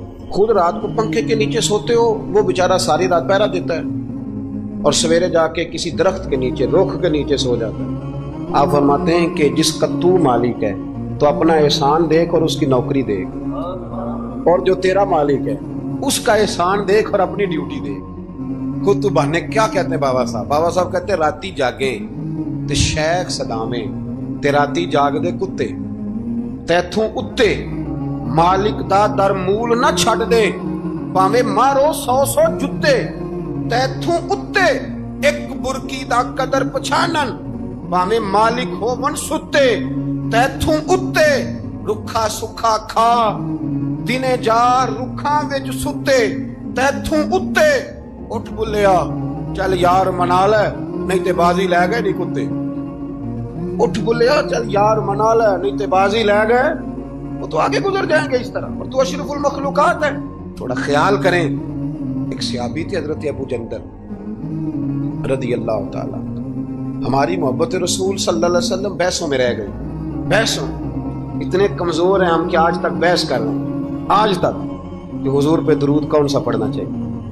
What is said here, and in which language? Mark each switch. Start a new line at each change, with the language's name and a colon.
Urdu: خود رات کو پنکھے کے نیچے سوتے ہو، وہ بیچارہ ساری رات پہرا دیتا ہے اور سویرے جا کے کسی درخت کے نیچے، رخ کے نیچے سو جاتا ہے. آپ فرماتے ہیں کہ جس کا تو مالک ہے تو اپنا احسان دیکھ اور اس کی نوکری دیکھ، اور جو تیرا مالک ہے اس کا احسان دیکھ اور اپنی ڈیوٹی دیکھ. خود تو بہانے کیا کہتے ہیں
Punjabi: بابا صاحب کہتے ہیں راتی جاگے تے شیخ صدامے تے راتی جاگ دے کتے، تیتھوں اتے مالک دا در مول نہ چھڑ دے، پاویں مارو 100 جتے. تیتھوں اتے ایک برکی دا قدر پچھانن، پاویں مالک ہو ون ستے. تیتھوں اتے رکھا سکھا کھا، دنے جا رکھاں وچ ستے. تیتھوں اتے اٹھ بلیا چل یار منا لے نہیں تے بازی لے گئے نہیں کتے. اٹھ بلیا چل یار منا لے نہیں تے بازی لے گئے.
Urdu: وہ تو آگے گزر جائیں گے اس طرح، اور تو اشرف المخلوقات ہے. تھوڑا خیال کریں. ایک صحابی تھے حضرت ابو جندل رضی اللہ تعالیٰ، ہماری محبت رسول صلی اللہ علیہ وسلم بحثوں میں رہ گئی. بحثوں اتنے کمزور ہیں ہم کہ آج تک بحث کر رہے ہیں، آج تک کہ حضور پہ درود کون سا پڑھنا چاہیے.